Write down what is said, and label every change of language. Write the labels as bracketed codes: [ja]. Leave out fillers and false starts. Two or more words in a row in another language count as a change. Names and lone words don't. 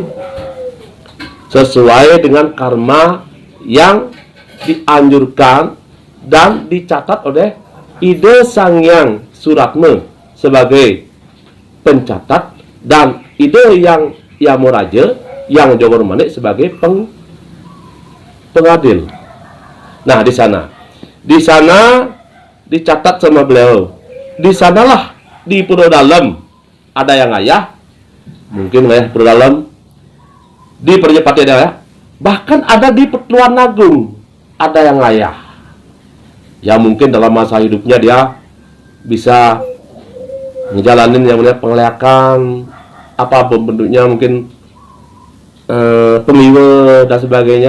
[id] Sesuai dengan karma yang dianjurkan dan dicatat oleh Ide Sangyang Suratme sebagai pencatat dan Ide yang Yamuraja yang Jogor Manik sebagai pengadil. Nah, di sana dicatat sama beliau. Di sanalah di Pura Dalem ada yang ngayah, mungkin ngayah Pura Dalem, di Prajapati ada ya, bahkan ada di Petuan Agung ada yang ngayah. Ya mungkin dalam masa hidupnya dia bisa ngejalanin yang namanya pengelakan, apa bentuknya, mungkin pemiwe dan sebagainya.